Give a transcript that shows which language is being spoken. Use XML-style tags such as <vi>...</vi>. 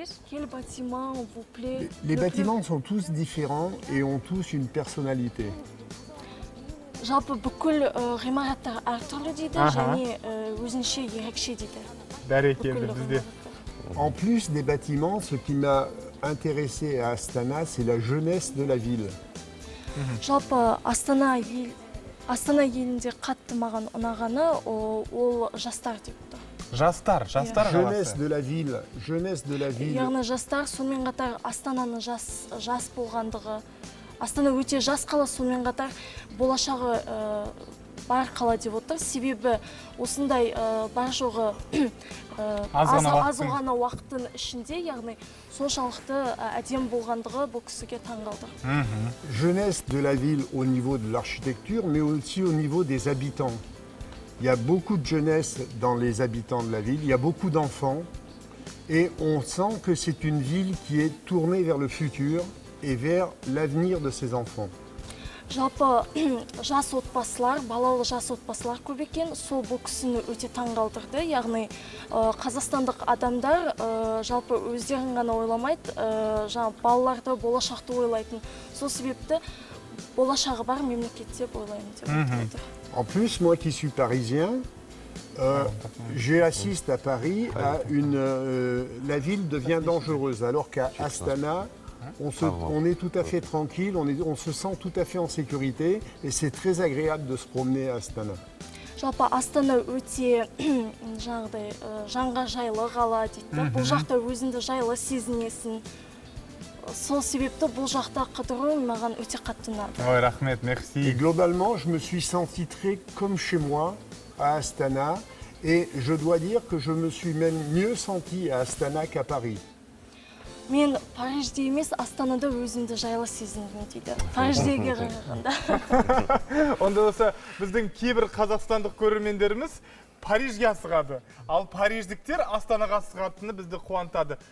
<fr>Quel bâtiment vous plaît? Les bâtiments sont tous différents et ont tous une personnalité.</fr> <kk>Жалпы бүкіл ғимараттар әртүрлі дейді және өзінше ерекше дейді. Бәрекелді бізде.</kk> <fr>En plus des bâtiments, ce qui m'a intéressé à Astana, c'est la jeunesse de la ville.</fr> <kk>Жалпы Астана елінде қатты маған ұнағаны ол жастар деп тұр. Жастар</kk> <fr>Jeunesse de la ville, jeunesse de la ville.</fr> <kk>Яғни жастар, сонымен қатар Астананың жас болғандығы. Астана өте жас қала, сонымен қатар болашағы бар қала деп отыр. Себебі осындай бар жоғы аз ғана уақыттың ішінде, яғни соншалықты әдем болғандығы бұл кісіге таңғалды.</kk> <fr>Jeunesse de la ville au niveau de l'architecture, mais aussi au niveau des habitants. Il y a beaucoup de jeunesse dans les habitants de la ville, il y a beaucoup d'enfants et on sent que c'est une ville qui est tournée vers le futur et vers l'avenir de ses enfants.</fr> <kk>Жалпы жас отбасылар, балалы жас отбасылар көп екен. Сол бұл кісіні өте таңғалдырды. Яғни қазақстандық адамдар жалпы өздерін ғана ойламайды, балаларды, болашақты ойлайтын. Сол себепті болашағы бар мемлекетте деп ойлаймын деп айтып отыр.</kk> <fr>En plus, moi qui suis parisien, j'assiste à Paris à la ville devient dangereuse, alors qu'à Astana, on est tout à fait tranquille, on se sent tout à fait en sécurité et c'est très agréable de se promener à Astana.</fr> <kk>Жалпы Астана өте жаңағыдай жанға жайлы қала дейді. Бұл жақта өзіңді жайлы сезінесің. Сол себепті бұл жақта қыдыру маған өте қатты ұнады. Ой, рахмет,</kk> <fr>merci. Et globalement, je me suis senti très comme chez moi à Astana et je dois dire que je me suis même mieux senti à Astana qu'à Paris.</fr> <kk>Мен Парижде емес, Астанада өзімді жайлы сезіндім дейді. Париждегі қарағанда. Онда болса, біздің кейбір қазақстандық көрермендеріміз Парижге асығады. Ал париждіктер Астанаға асығатыны бізді қуантады.</kk>